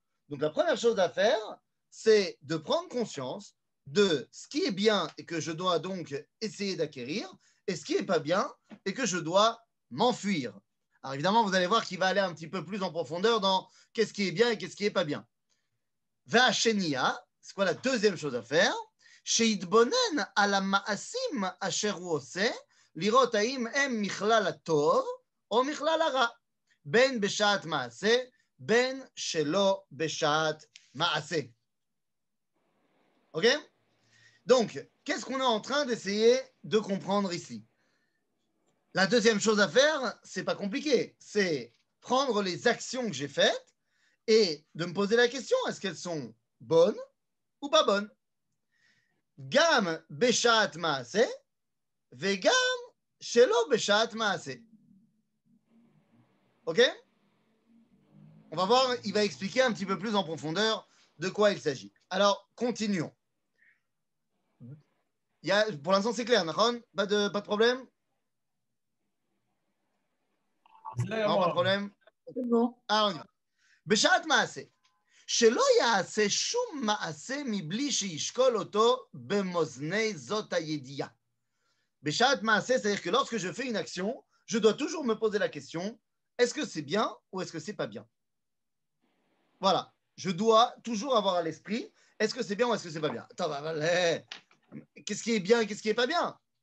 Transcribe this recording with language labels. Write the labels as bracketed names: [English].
[French] Donc la première chose à faire, c'est de prendre conscience de ce qui est bien et que je dois donc essayer d'acquérir et ce qui n'est pas bien et que je dois m'enfuir. Alors évidemment, vous allez voir qu'il va aller un petit peu plus en profondeur dans qu'est-ce qui est bien et qu'est-ce qui n'est pas bien. Va'ashenia, c'est quoi la deuxième chose à faire? [Hebrew] שיתבונן על המעשים אשר הוא עושה, לראות האם הם מכלל הטוב או מכלל הרע, בין בשעת מעשה, בין שלא בשעת מעשה. [French] Ok? Donc, qu'est-ce qu'on est en train d'essayer de comprendre ici? La deuxième chose à faire, c'est pas compliqué, c'est prendre les actions que j'ai faites et de me poser la question, est-ce qu'elles sont bonnes ou pas bonnes? [Hebrew] גם בשעת מעשה וגם שלא בשעת מעשה. [French] Ok? On va voir, il va expliquer un petit peu plus en profondeur de quoi il s'agit. Alors, continuons. Pour l'instant, c'est clair, Nahon? Pas de problème? Non, pas de problème? C'est bon. Ah, on y va. בשעת מעשה. [Hebrew] שלא יעשה שום מעשה מבלי שישקול אותו במאזני זאת הידיעה. בשעת מעשה, [French] c'est-à-dire que lorsque je fais une action, je dois toujours me poser la question, est-ce que c'est bien ou est-ce que c'est pas bien? Voilà, je dois toujours avoir à l'esprit, est-ce que c'est bien ou est-ce que c'est pas bien? Attends, qu'est-ce qui est bien et qu'est-ce qui est pas bien?